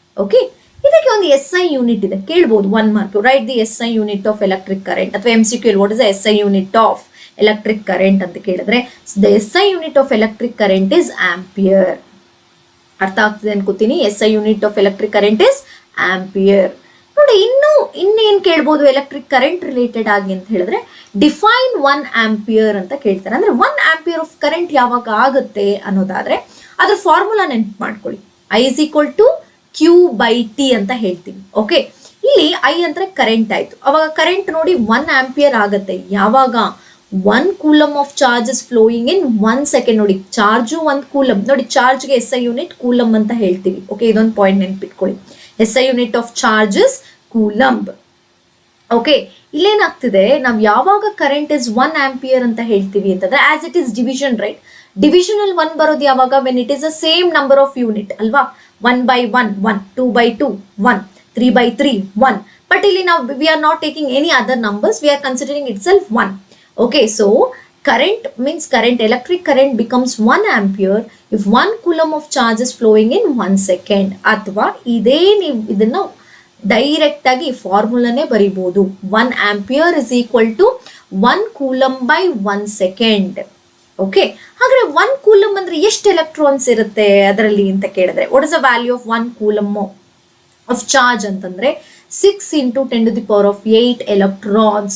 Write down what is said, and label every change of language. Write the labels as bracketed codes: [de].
[kn] Okay, ಇದಕ್ಕೆ ಒಂದು SI unit ಇದೆ, ಕೇಳ್ಬೋದು 1 mark. [en] Right the SI unit of electric current, ಅಥವಾ MCQ what is the SI unit of electric current ಅಂತ ಕೇಳಿದ್ರೆ, the SI unit of electric current is ampere. [kn] ಅರ್ಥ ಆಗ್ತದೆ ಅನ್ಕೋತೀನಿ. [en] SI unit of electric current is ampere. [kn] ನೋಡಿ, ಇನ್ನೇನ್ ಕೇಳ್ಬೋದು electric current related ಆಗಿ ಅಂತ ಹೇಳಿದ್ರೆ, ಡಿಫೈನ್ 1 ಆಂಪಿಯರ್ ಅಂತ ಕೇಳ್ತಾರೆ. ಅಂದ್ರೆ 1 ಆಂಪಿಯರ್ ಆಫ್ ಕರೆಂಟ್ ಯಾವಾಗ ಆಗುತ್ತೆ ಅನ್ನೋದಾದ್ರೆ ಅದ್ರ ಫಾರ್ಮುಲಾ ನೆನ್ಪು ಮಾಡ್ಕೊಳ್ಳಿ. I is equal to Q by T ಅಂತ ಹೇಳ್ತೀವಿ. ಓಕೆ, ಇಲ್ಲಿ I ಅಂದ್ರೆ ಕರೆಂಟ್ ಆಯ್ತು. ಅವಾಗ ಕರೆಂಟ್ ನೋಡಿ 1 ಆಂಪಿಯರ್ ಆಗುತ್ತೆ ಯಾವಾಗ 1 coulomb of charges [en] Flowing in 1 second. [kn] ನೋಡಿ, ಚಾರ್ಜು 1 ಕೂಲಮ್. ನೋಡಿ, ಚಾರ್ಜ್ಗೆ SI ಯೂನಿಟ್ ಕೂಲಮ್ ಅಂತ ಹೇಳ್ತೀವಿ. ಓಕೆ, ಇದೊಂದು ಪಾಯಿಂಟ್ ನೆನ್ಪಿಟ್ಕೊಳ್ಳಿ. SI unit of charges coulomb. Okay, ಇಲ್ಲೇನಾಗ್ತಿದೆ, ನಾವು ಯಾವಾಗ ಕರೆಂಟ್ ಇಸ್ 1 ಆಂಪಿಯರ್ ಅಂತ ಹೇಳ್ತೀವಿ ಅಂತಂದ್ರೆ, [en] as it is division, [kn] right. Divisional 1 ಬರೋದು ಯಾವಾಗ, [en] when it is a same number of unit [kn] ಅಲ್ವಾ. 1 by 1 1, 2 by 2 1, 3 by 3 1. ಬಟ್ ಇಲ್ಲಿ ನಾವು [en] We are not taking any other numbers, we are considering itself 1. Okay, so current means electric current becomes 1 ampere if 1 coulomb of charge is flowing in 1 second. [kn] ಅಥವಾ ಇದೇ ನೀವು ಇದನ್ನ direct ಆಗಿ ಫಾರ್ಮುಲಾನೇ ಬರೀಬಹುದು. [en] 1 ampere is equal to 1 coulomb by 1 second. [kn] Okay, ಹಾಗಾದ್ರೆ 1 coulomb ಅಂದ್ರೆ ಎಷ್ಟು electrons ಇರುತ್ತೆ ಅದರಲ್ಲಿ ಅಂತ ಕೇಳಿದ್ರೆ, [en] what is the value of 1 coulomb of charge [kn] ಅಂತಂದ್ರೆ 6 into 10 to the power of 8 electrons.